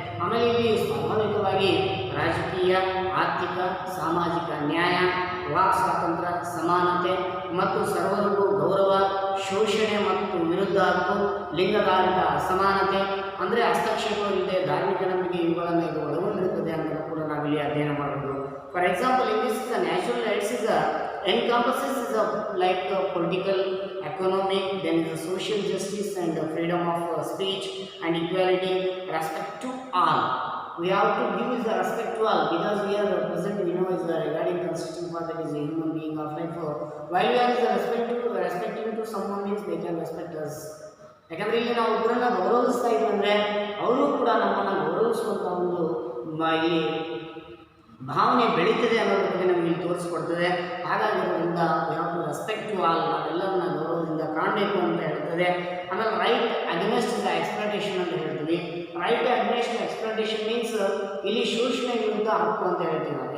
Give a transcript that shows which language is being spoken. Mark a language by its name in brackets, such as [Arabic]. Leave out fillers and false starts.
[Kannada] ಆಮೇಲೆ ಇಲ್ಲಿ ಸ್ವಾಭಾವಿಕವಾಗಿ ರಾಜಕೀಯ, ಆರ್ಥಿಕ, ಸಾಮಾಜಿಕ ನ್ಯಾಯ, ವಾಕ್ ಸ್ವಾತಂತ್ರ್ಯ, ಸಮಾನತೆ ಮತ್ತು ಸರ್ವರಿಗೂ ಗೌರವ, ಶೋಷಣೆ ಮತ್ತು ವಿರುದ್ಧ ಹಕ್ಕು, ಲಿಂಗಧಾರಿತ ಅಸಮಾನತೆ ಅಂದರೆ ಹಸ್ತಕ್ಷೇಪವಿಲ್ಲದೆ ಧಾರ್ಮಿಕ ನಂಬಿಕೆ ಇವುಗಳನ್ನು ಇದು ಒಳಗೊಂಡಿರುತ್ತದೆ ಅಂತ ಕೂಡ ನಾವಿಲ್ಲಿ ಅಧ್ಯಯನ ಮಾಡಬಹುದು. [English] For example, in this natural rights encompasses like political, economic, then is social justice and freedom of speech and equality, respect to all. We have to give the respect to all because we are present, we know is regarding constitutional part that is a human being of life. While we are respecting to someone means they can respect us. [Kannada] ಯಾಕಂದರೆ ಇಲ್ಲಿ ನಾವು ಒಬ್ಬರನ್ನ ಗೌರವಿಸ್ತಾ ಇದ್ದರೆ ಅವರು ಕೂಡ ನಮ್ಮನ್ನು ಗೌರವಿಸುವಂಥ ಒಂದು ಇಲ್ಲಿ ಭಾವನೆ ಬೆಳೀತದೆ ಅನ್ನೋದ್ರ ಬಗ್ಗೆ ನಮಗೆ ಇಲ್ಲಿ ತೋರಿಸ್ಕೊಡ್ತದೆ. ಹಾಗಾಗಿರೋದ್ರಿಂದ ಯಾವುದು [English] respect to all, [Kannada] ನಾವೆಲ್ಲರನ್ನ ಗೌರವದಿಂದ ಕಾಣಬೇಕು ಅಂತ ಹೇಳ್ತದೆ. ಆಮೇಲೆ [English] right against the exploitation [Kannada] ಅಂತ ಹೇಳ್ತೀವಿ. [English] right against exploitation means [Kannada] ಇಲ್ಲಿ ಶೋಷಣೆ ವಿರುದ್ಧ ಹಕ್ಕು ಅಂತ ಹೇಳ್ತೀವಿ ನಾವು.